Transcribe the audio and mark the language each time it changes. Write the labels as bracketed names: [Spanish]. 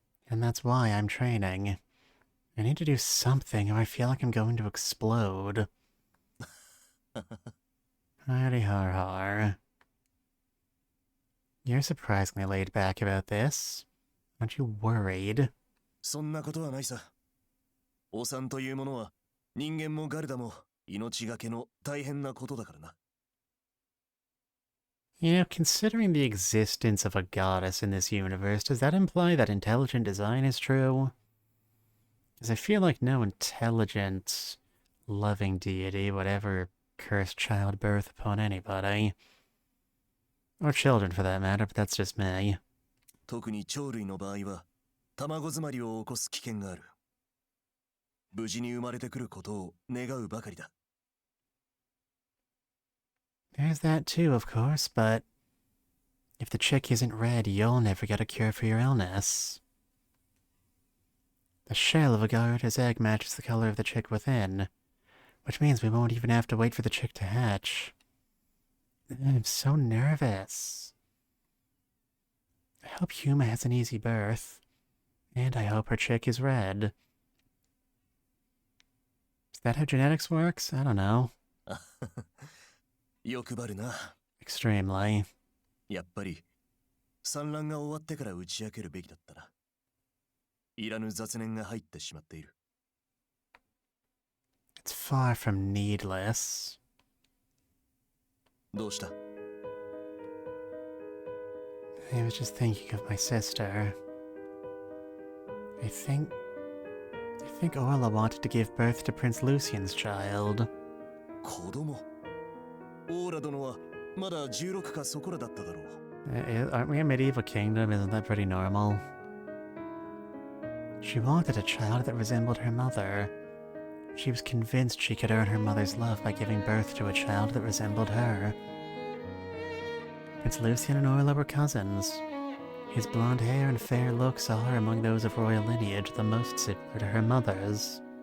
[English] And that's why I'm training. I need to do something or I feel like I'm going to explode. Hardy har har. You're surprisingly laid back about this. Aren't you worried? [Japanese] そんなことはないさ。お産というものは人間もガルダも命がけの大変なことだからな。 [English] You know, considering the existence of a goddess in this universe, does that imply that intelligent design is true? Because I feel like no intelligent, loving deity would ever curse childbirth upon anybody. Or children for that matter, but that's just me. [Japanese] 特に鳥類の場合は、卵詰まりを起こす危険がある。無事に生まれてくることを願うばかりだ。 [English] There's that too, of course, but if the chick isn't red, you'll never get a cure for your illness. The shell of a garter's egg matches the color of the chick within, which means we won't even have to wait for the chick to hatch. I'm so nervous. I hope Yuma has an easy birth, and I hope her chick is red. Is that how genetics works? I don't know. [Japanese] 欲張るな。 [English] Extremely. [Japanese] やっぱり産卵が終わってから打ち明けるべきだったな。いらぬ雑念が入ってしまっている。 [English] It's far from needless. [Japanese] どうした？ [English] I was just thinking of my sister. I think Orla wanted to give birth to Prince Lucian's child. [Japanese] 子供？オーラ殿はまだ16かそこらだっただろう。 [English] Aren't we a medieval kingdom? Isn't that pretty normal? She wanted a child that resembled her mother. She was convinced she could earn her mother's love by giving birth to a child that resembled her. Prince Lucian and Orla were cousins. His blonde hair and fair looks are, among those of royal lineage, the most similar to her mother's.